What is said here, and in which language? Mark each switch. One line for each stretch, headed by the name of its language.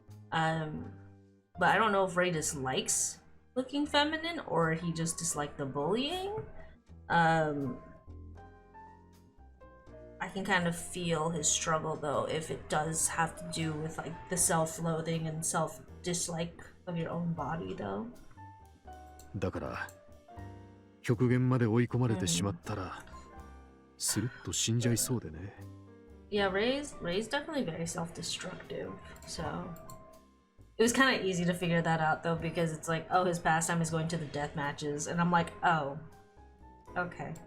English: But I don't know if Ray dislikes looking feminine or he just disliked the bullying. I can kind of feel his struggle though, if it does have to do with like the self-loathing and self-dislike of your own body though.
Japanese: だから極限まで追い込まれてしまったら、スルッと死んじゃいそうでね。
English: Yeah, Ray's definitely very self-destructive, so it was kind of easy to figure that out though, because it's like, oh, his pastime is going to the death matches, and I'm like, oh, okay.